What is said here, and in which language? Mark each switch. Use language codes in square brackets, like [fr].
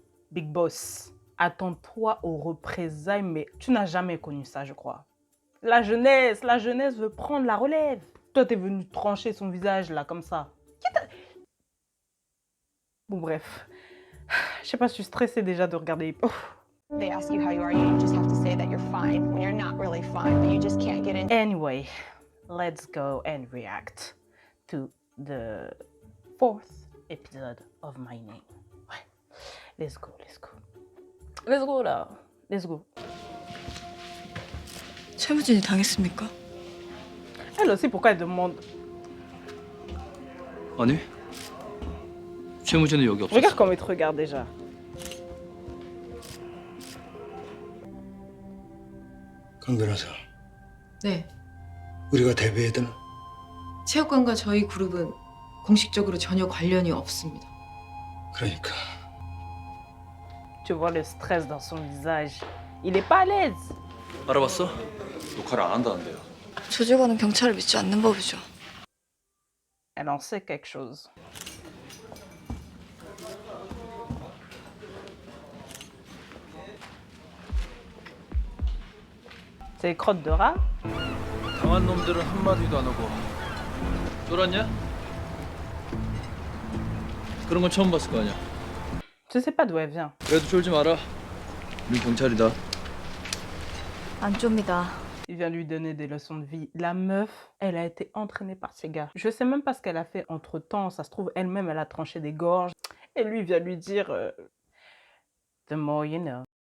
[fr] Big Boss, attends-toi aux représailles, mais tu n'as jamais connu ça, je crois. La jeunesse veut prendre la relève. Toi, t'es venu trancher son visage, là, comme ça. Bon, bref. Je sais pas, je suis stressée déjà de regarder. [en] They ask you how you are, you just have to say that you're fine when you're not really fine, but you just can't get in. Anyway, let's go and react to the 4th episode of My Name. Ouais. Let's go, let's go. Let's go, là. Let's go. [ko] 최무진이 당했습니까? [fr] Elle aussi, pourquoi elle demande? [ko] 아니, 최무진은 여기 없었어. [fr] Regarde comment il te regarde déjà. [ko] 강 변호사, 네. 우리가 대비해야 되나? 체육관과 저희 그룹은 공식적으로 전혀 관련이 없습니다. 그러니까 [fr] Tu vois le stress dans son visage. Il est pas à l'aise. [ko] 알아봤어? 녹화를 안 한다는데요. 조직원은 경찰을 믿지 않는 법이죠. [fr] Elle en sait quelque chose. C'est les crottes de rat? [ko] 당한 놈들은 한마디도 안 하고 쫄았냐? 그런 건 처음 봤을 거 아니야. [fr] Je sais pas d'où elle vient. [ko] 그래도 쫄지 마라. 우린 경찰이다. 안 좁니다. [fr] Il vient lui donner des leçons de vie. La meuf, elle a été entraînée par ces gars. Je sais même pas ce qu'elle a fait entre temps. Ça se trouve, elle-même, elle a tranché des gorges. Et lui vient lui dire [en] The more you know.